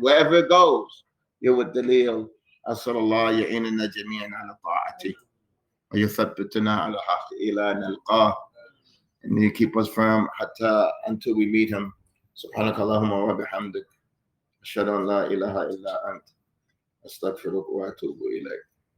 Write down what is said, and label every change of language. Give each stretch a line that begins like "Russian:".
English: Wherever it goes, you're with
Arabic: دليل. أسأل الله يعيننا جميعا على طاعته ويثبتنا على الحق إلى نلقاه.
English: And you keep us firm
Arabic: حتى
English: until we meet him.
Arabic: سبحانك اللهم وبحمدك أشهد أن لا إله إلا أنت أستغفرك وأتوب إليك.